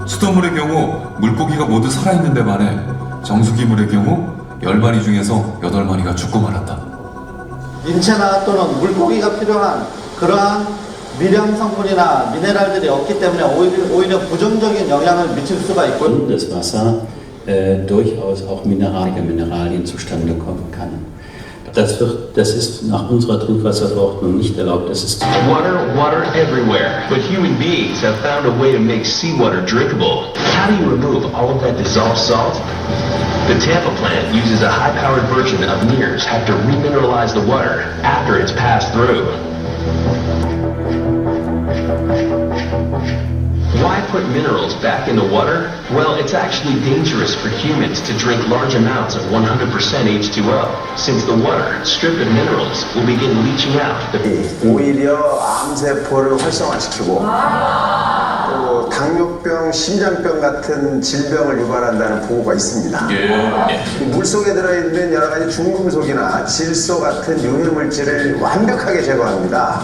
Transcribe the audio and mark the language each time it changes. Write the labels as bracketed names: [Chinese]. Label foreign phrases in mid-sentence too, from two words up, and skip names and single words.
[Korean] 수돗물의 경우 물고기가 모두 살아있는 데 반해 정수기물의 경우 10마리 중에서 8마리가 죽고 말았다. 인체나 또는 물고기가 필요한 그러한 미량 성분이나 미네랄들이 없기 때문에 오히려 부정적인 영향을 미칠 수가 있고 [German] Das Wasser durchaus auch Mineralien zustande kommen kann. Das ist nach unserer Trinkwasserverordnung nicht erlaubt. Das ist [English] Water everywhere. But human beings have found a way to make seawater drinkable. How do you remove all of that dissolved salt? The Tampa plant uses a high-powered version of NIRS have to remineralize the water after it's passed through. Why put minerals back in the water? Well, it's actually dangerous for humans to drink large amounts of 100% H2O, since the water, stripped of minerals, will begin leaching out. [Korean] 오히려 암세포를 활성화시키고 또 당뇨병, 심장병 같은 질병을 유발한다는 보고가 있습니다. 물속에 들어있는 여러 가지 중금속이나 질소 같은 유해물질을 완벽하게 제거합니다.